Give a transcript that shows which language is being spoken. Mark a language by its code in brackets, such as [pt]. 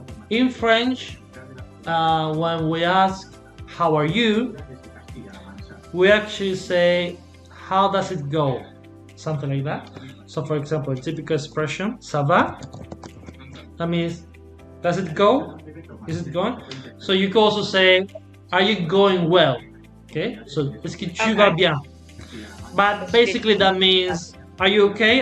[en] In French, when we ask, how are you? We actually say, how does it go? Something like that. So for example, a typical expression, [fr] ça va? [en] That means, does it go? Is it going? So you can also say, are you going well? Okay, so [fr] est-ce que tu vas bien? [en] But basically that means, are you okay?